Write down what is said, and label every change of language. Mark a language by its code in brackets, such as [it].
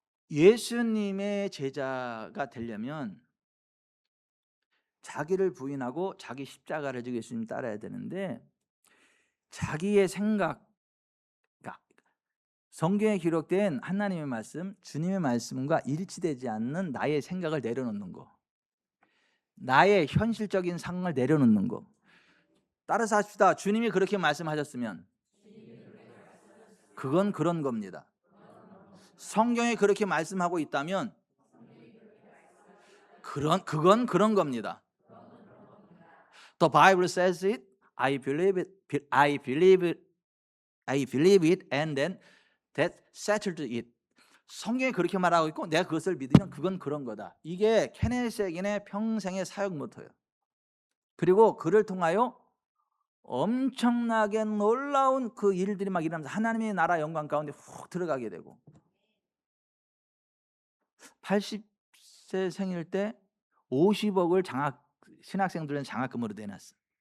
[ko] 예수님의 제자가 되려면 자기를 부인하고 자기 십자가를 지고 예수님 따라야 되는데, 자기의 생각, 성경에 기록된 하나님의 말씀, 주님의 말씀과 일치되지 않는 나의 생각을 내려놓는 거, 나의 현실적인 상황을 내려놓는 거. 따라서 합시다. 주님이 그렇게 말씀하셨으면 그건 그런 겁니다. 성경에 그렇게 말씀하고 있다면 그건 그런 겁니다. [en] The Bible says it, I believe it, I believe it, and then that settled it. [ko] 성경이 그렇게 말하고 있고 내가 그것을 믿으면 그건 그런 거다. 이게 케네스 해긴의 평생의 사역 모토예요. 그리고 그를 통하여 엄청나게 놀라운 그 일들이 막 일어나면서 하나님의 나라 영광 가운데 훅 들어가게 되고, 80세 생일 때 50억을 신학생들은 장학금으로 내놨어.